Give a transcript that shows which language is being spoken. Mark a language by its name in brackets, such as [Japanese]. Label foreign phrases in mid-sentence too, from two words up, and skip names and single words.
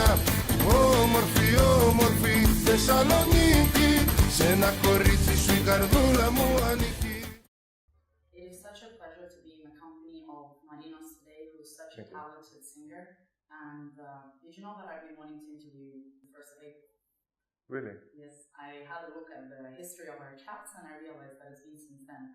[Greek] Όμορφη, όμορφη Θεσσαλονίκη, σε ένα κορίτσι σου η καρδούλα μου ανήκει. [English] It is such a pleasure to be in the company of Marinos today, who is such a talented singer. And did you know that I've been wanting to interview you the first of April? Really? Yes, I had a look at the history of our chats and I realized that it's been since then.